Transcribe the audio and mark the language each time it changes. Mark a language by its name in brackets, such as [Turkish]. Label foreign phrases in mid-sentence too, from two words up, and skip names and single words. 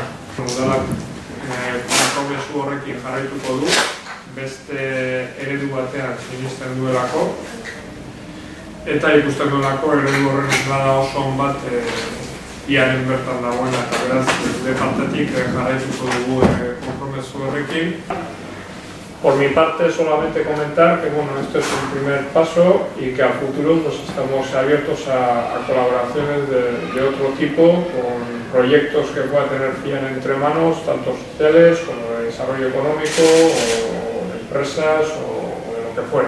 [Basque] Udalak konpromezu horrekin jarraituko du, beste eredu batean sinisten duelako, eta ikusten duelako eredu horren izlada oso on bat Fiaren bertan dagoena, eta beraz, gure partetik jarraituko dugu konpromezu horrekin. [Spanish] Por mi parte, solamente comentar que este es un primer paso y que a futuro pues, estamos abiertos a colaboraciones de otro tipo, con proyectos que pueda tener FIAN entre manos, tanto sociales como de desarrollo económico o de empresas o de lo que fuera.